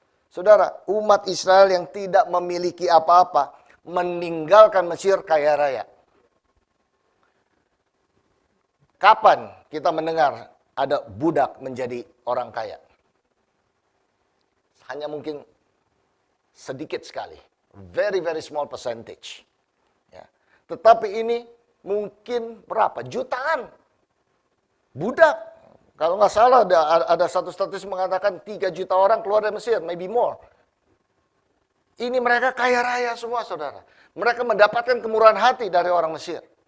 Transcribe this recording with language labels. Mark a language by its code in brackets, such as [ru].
[id] Saudara, umat Israel yang tidak memiliki apa-apa meninggalkan Mesir kaya raya. Kapan kita mendengar ada budak menjadi orang kaya? Hanya mungkin sedikit sekali. [en] Very, very small percentage. [id] Ya. Tetapi ini mungkin berapa? Jutaan. Budak. Kalau nggak salah ada satu statistik mengatakan 3 juta orang keluar dari Mesir, [en] maybe more. [id] Ini mereka kaya raya semua, saudara. Mereka mendapatkan kemurahan hati dari orang Mesir.